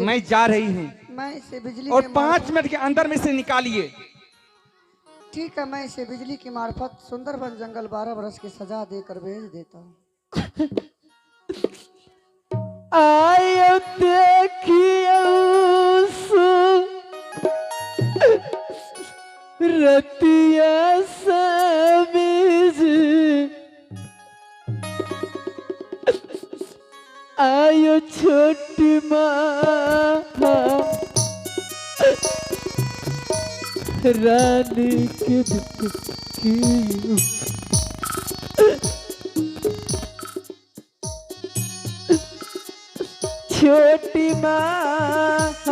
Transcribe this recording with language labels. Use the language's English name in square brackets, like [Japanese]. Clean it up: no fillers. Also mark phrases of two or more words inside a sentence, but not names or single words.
[Hindi] मैं जा रही हूँ। मैं इसे बिजली और के 5 मिनट के अंदर में से निकालिए। ठीक है, मैं इसे बिजली की मार्फत सुंदरबन जंगल 12 बरस की सजा देकर भेज देता हूँ। आयो देखियो रतिया समीज, आयो छोटी माँ रानी के छोटी माँ